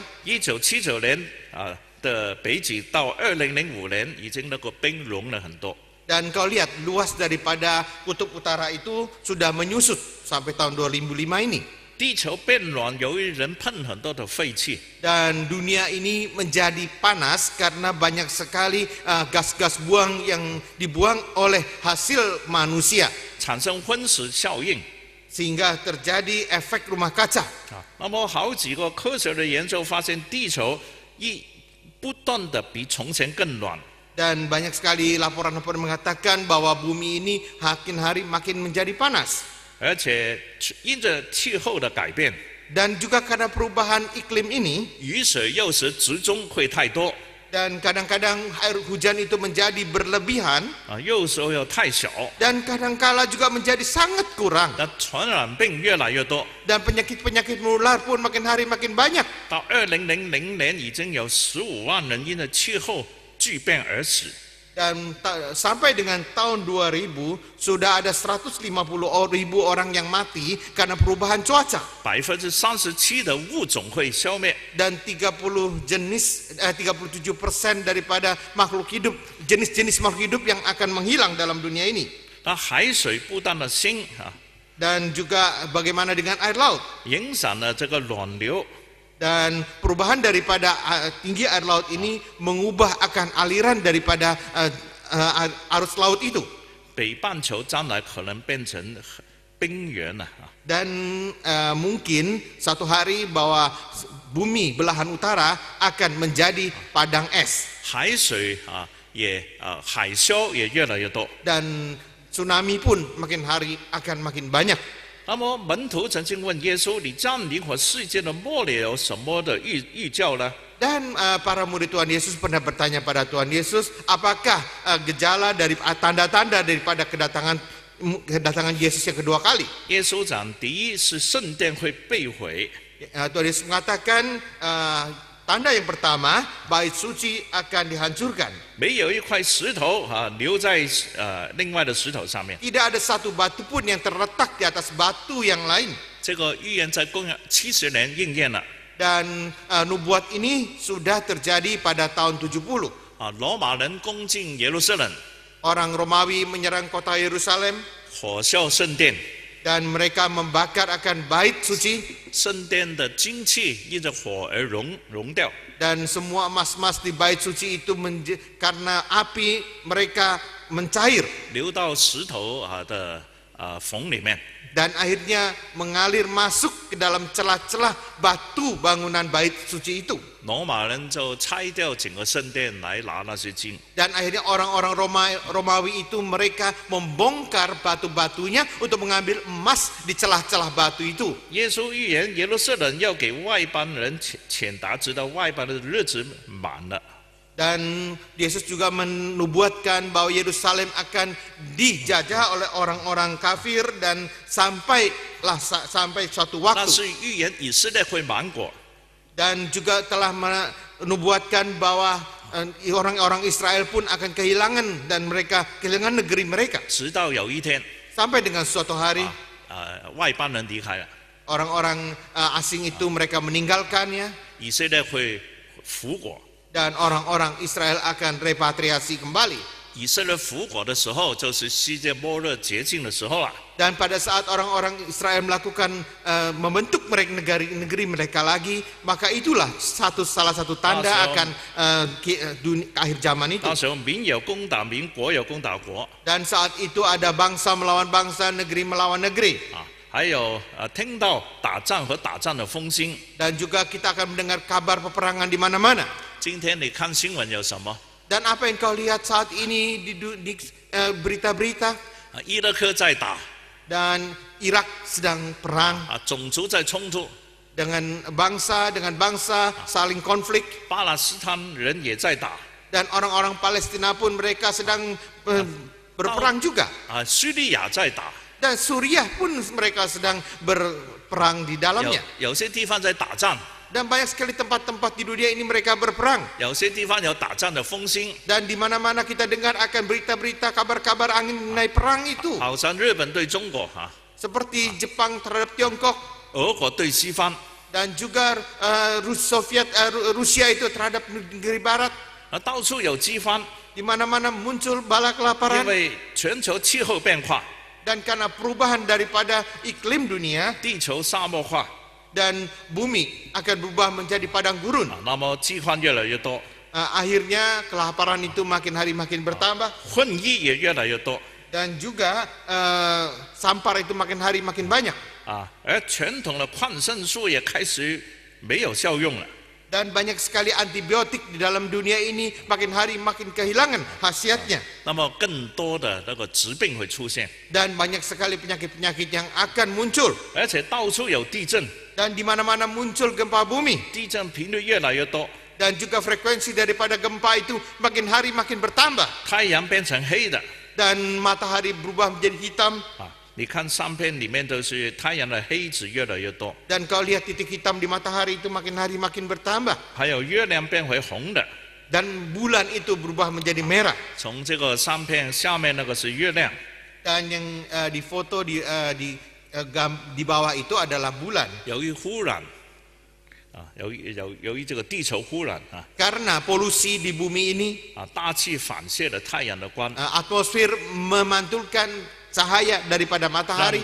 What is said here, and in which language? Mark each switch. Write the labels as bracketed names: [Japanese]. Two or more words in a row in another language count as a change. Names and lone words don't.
[Chinese] 1979 年的北极到2005年已经那个冰融了很多。 [Indonesian] Dan kau lihat luas daripada kutub utara itu sudah menyusut sampai tahun 2005 ini. [Chinese] 地球变暖，由于人喷很多的废气。 [Indonesian] Dan dunia ini menjadi panas karena banyak sekali gas-gas buang yang dibuang oleh hasil manusia. [Chinese] 产生温室效应。 [Indonesian] Sehingga terjadi efek rumah kaca. [Chinese] 那么好几个科学的研究发现，地球不断的比从前更暖。 [Indonesian] Dan banyak sekali laporan-laporan mengatakan bahwa bumi ini makin hari makin menjadi panas. [Chinese] 而且因着气候的改变， [Indonesian] Dan juga karena perubahan iklim ini, [Chinese] 雨水有时集中会太多， [Indonesian] dan kadang-kadang air hujan itu menjadi berlebihan, [Chinese] 有时候又太小， [Indonesian] dan kadangkala juga menjadi sangat kurang. [Chinese] 那传染病越来越多。 [Indonesian] Dan penyakit-penyakit menular pun makin hari makin banyak. [Chinese] 到2000年已经有15万人因着气候巨变而死。 [Indonesian] Dan sampai dengan tahun 2000 sudah ada 150.000 orang yang mati karena perubahan cuaca. [Chinese] 37% 的物种会消灭。 [Indonesian] Dan 37% daripada makhluk hidup, jenis-jenis makhluk hidup yang akan menghilang dalam dunia ini. [Chinese] 那海水不断的升 [Indonesian] Dan juga bagaimana dengan air laut. [Chinese] 影响了这个暖流。 [Indonesian] Dan perubahan daripada tinggi air laut ini mengubah akan aliran daripada arus laut itu. [Chinese] 北半球将来可能变成冰原了。 [Indonesian] Dan mungkin satu hari bahwa bumi belahan utara akan menjadi padang es. [Chinese] 海水海啸也越来越多。 [Indonesian] Dan tsunami pun makin hari akan makin banyak. [Chinese] 那么门徒曾经问耶稣：“你降临和世界的末了有什么的预兆呢？” [Indonesian] Dan para murid Tuhan Yesus pernah bertanya pada Tuhan Yesus, apakah gejala dari tanda-tanda daripada kedatangan Yesus yang kedua kali? [Chinese] 耶稣讲：“第一是圣殿会被毁。” [Indonesian] Tuhan Yesus mengatakan tanda yang pertama, bait suci akan dihancurkan. [Chinese] 没有一块石头留在另外的石头上面。 [Indonesian] Tidak ada satu batu pun yang terletak di atas batu yang lain. [Chinese] 这个预言在公元70年应验了。 [Indonesian] Dan nubuat ini sudah terjadi pada tahun 70. [Chinese] 罗马人攻进耶路撒冷， [Indonesian] Orang Romawi menyerang kota Yerusalem [Chinese] 火烧圣殿。 [Indonesian] dan mereka membakar akan bait suci. [Chinese] 圣殿的金器因着火而熔掉。 [Indonesian] Dan semua emas-emas di bait suci itu karena api mereka mencair [Chinese] 流到石头的缝里面。 [Indonesian] dan akhirnya mengalir masuk ke dalam celah-celah batu bangunan bait suci itu. [Chinese] 罗马人就拆掉整个圣殿来拿那些金。 [Indonesian] Dan akhirnya orang-orang Romawi itu mereka membongkar batu-batunya untuk mengambil emas di celah-celah batu itu. [Chinese] 耶稣预言耶路撒冷要给外邦人谴答，直到外邦人的日子满了。 [Indonesian] Dan Yesus juga menubuatkan bahwa Yerusalem akan dijajah oleh orang-orang kafir dan sampai suatu [Chinese] 那 [Indonesian] waktu. [Chinese] 是预言以色列会亡国。 [Indonesian] Dan juga telah menubuatkan bahwa orang-orang Israel pun akan kehilangan dan mereka kehilangan negeri mereka. [Chinese] 直到有一天， [Indonesian] Sampai dengan suatu hari [Chinese] 外邦人离开了， [Indonesian] orang-orang asing itu mereka meninggalkannya [Chinese] 以色列会复国。 [Indonesian] dan orang-orang Israel akan repatriasi kembali. [Chinese] 以色列复国的时候，就是世界末日洁净的时候了。 [Indonesian] Dan pada saat orang-orang Israel melakukan membentuk negeri mereka lagi, maka itulah salah satu tanda akan akhir zaman itu. [Chinese] 到时候民有攻打民，国有攻打国。 [Indonesian] Dan saat itu ada bangsa melawan bangsa, negeri melawan negeri. [Chinese] 还有听到打仗和打仗的风声。 [Indonesian] Dan juga kita akan mendengar kabar peperangan di mana-mana. [Chinese] 今天你看新闻有什么？ [Indonesian] Dan apa yang kau lihat saat ini di berita-berita? [Chinese] 伊拉克在打。 [Indonesian] Dan Irak sedang perang [Chinese] 种族在冲突。 [Indonesian] dengan bangsa saling konflik. [Chinese] 巴勒斯坦人也在打。 [Indonesian] Dan orang-orang Palestina pun mereka sedang berperang juga. [Chinese] 叙利亚在打。 [Indonesian] Dan Suriah pun mereka sedang berperang di dalamnya. [Chinese] 有些地方在打仗。 [Indonesian] Dan banyak sekali tempat-tempat di dunia ini mereka berperang. [Chinese] 有些地方有打仗的风声。 [Indonesian] Dan di mana-mana kita dengar akan berita-berita kabar-kabar angin mengenai perang itu. [Chinese] 好像日本对中国 [Indonesian] Seperti Jepang terhadap Tiongkok. [Chinese] 俄国对西方。 [Indonesian] Dan juga Rusia itu terhadap negeri barat. [Chinese] 到处有饥荒。 [Indonesian] Di mana-mana muncul bala kelaparan. [Chinese] 因为全球气候变化。 [Indonesian] Dan karena perubahan daripada iklim dunia. [Chinese] 地球沙漠化。 [Indonesian] Dan bumi akan berubah menjadi padang gurun. [Chinese] 那么饥荒越来越多。 [Indonesian] Akhirnya kelaparan itu makin hari makin bertambah. [Chinese] 混役也越来越多。 [Indonesian] Dan juga sampar itu makin hari makin banyak. [Chinese] 而传统的抗生素也开始没有效用了。 [Indonesian] Dan banyak sekali antibiotik di dalam dunia ini makin hari makin kehilangan khasiatnya. [Chinese] 那么更多的那个疾病会出现。 [Indonesian] Dan banyak sekali penyakit-penyakit yang akan muncul. [Chinese] 而且到处有地震。 [Indonesian] Dan di mana-mana muncul gempa bumi. [Chinese] 地震频率越来越多。 [Indonesian] Dan juga frekuensi daripada gempa itu makin hari makin bertambah. [Chinese] 太阳变成黑的。 [Indonesian] Dan matahari berubah menjadi hitam. [Chinese] 你看相片里面都是太阳的黑子越来越多。 [Indonesian] Dan kau lihat titik hitam di matahari itu makin hari makin bertambah. [Chinese] 还有月亮变回红的。 [Indonesian] Dan bulan itu berubah menjadi merah. [Chinese] 从这个相片下面那个是月亮。 [Indonesian] Dan yang di foto di bawah itu adalah bulan. [Chinese] 由于污染，由于这个地球污染 [Indonesian] Karena polusi di bumi ini. [Chinese] 大气反射了太阳的光。 [Indonesian] Atmosfer memantulkan cahaya daripada matahari.